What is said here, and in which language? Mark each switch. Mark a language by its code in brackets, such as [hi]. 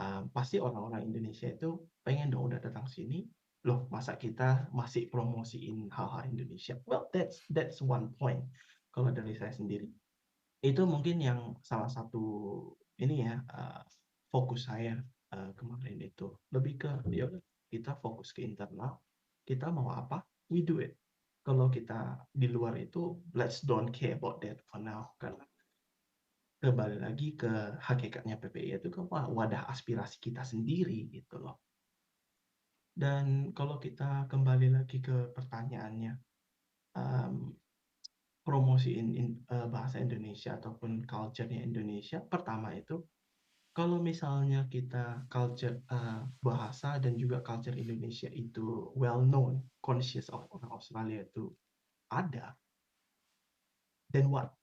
[id] Pasti orang-orang Indonesia itu pengen dong udah datang sini, loh masa kita masih promosiin hal-hal Indonesia. [en] Well, that's one point. [id] Kalau dari saya sendiri, itu mungkin yang salah satu ini ya, fokus saya kemarin itu lebih ke ya udah, kita fokus ke internal, kita mau apa, [en] we do it. [id] Kalau kita di luar itu, [en] let's don't care about that for now. [id] Karena kembali lagi ke hakikatnya PPI itu ke wadah aspirasi kita sendiri gitu loh. Dan kalau kita kembali lagi ke pertanyaannya, um, promosiin bahasa Indonesia ataupun culture-nya Indonesia, pertama itu kalau misalnya kita culture bahasa dan juga culture Indonesia itu [en] well known, conscious of [id] orang Australia itu ada, [en] then what?